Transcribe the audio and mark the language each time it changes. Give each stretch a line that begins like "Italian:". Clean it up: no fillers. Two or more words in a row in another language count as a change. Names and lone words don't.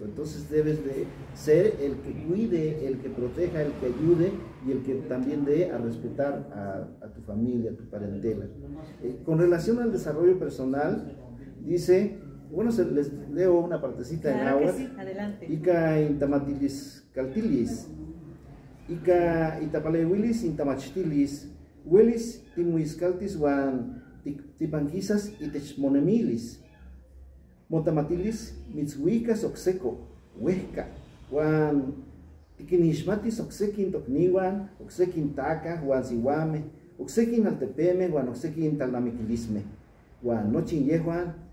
Spanish: Entonces debes de ser el que cuide, el que proteja, el que ayude y el que también dé a respetar a tu familia, a tu parentela. Con relación al desarrollo personal, dice, bueno, les leo una partecita en agua. Sí, adelante.
Nahuatl languages: Ica intamatilis caltilis, Ica itapalewilis intamachtilis, Willis timuiscaltis wan tipanquisas itechmonemilis, Motamatilis mitzhuicas oxeco, huesca, wan tiquinixmatis oxequin tocniwan, oxequin taca, wan sihuame, oxequin altepeme, wan oxequin talnamiquilisme, wan nochin yehuan